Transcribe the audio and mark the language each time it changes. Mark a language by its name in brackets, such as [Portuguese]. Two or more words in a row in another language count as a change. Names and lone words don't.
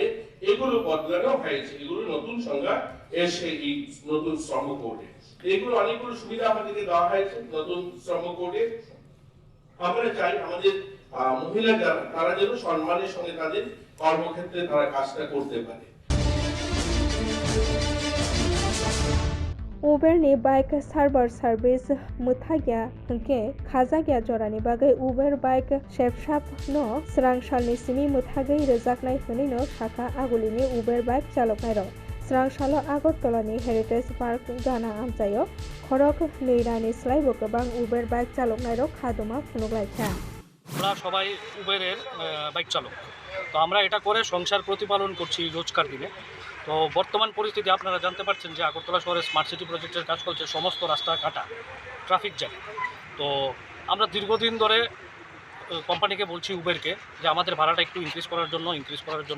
[Bangla] এগুলো বদলানো হয়েছে, এগুলো নতুন সংজ্ঞা এসে এই নতুন শ্রম কোডে। এগুলো অনেকগুলো সুবিধা আমাদেরকে দেওয়া হয়েছে নতুন শ্রম কোডে। আমরা চাই আমাদের মহিলা যারা, তারা যেন সম্মানের সঙ্গে তাদের কর্মক্ষেত্রে তারা কাজটা করতে পারে। [Kok Borok] Uber ni bike [English] server service [Kok Borok] muthagya hengke khajagya jorani bagai Uber bike shepshap no srangshal ni simi muthagai rejaknai hini no shaka agulini Uber bike chaloknai rok srangshalo Agartala ni Heritage Park gana amchayo khorok neirani slaibo gobang Uber bike chaloknai rok khadoma phunuklaikha [Bangla] আমরা সবাই উবেরের বাইক চালক, তো আমরা এটা করে সংসার প্রতিপালন করছি রোজকার দিনে। তো বর্তমান পরিস্থিতি আপনারা জানতে পারছেন যে আগরতলা শহরে [English] smart city [Bangla] প্রজেক্টের কাজ চলছে, সমস্ত রাস্তা কাটা, [English] traffic jam. [Bangla] তো আমরা দীর্ঘদিন ধরে কোম্পানিকে বলছি উবেরকে যে আমাদের ভাড়াটা একটু ইনক্রিজ করার জন্য।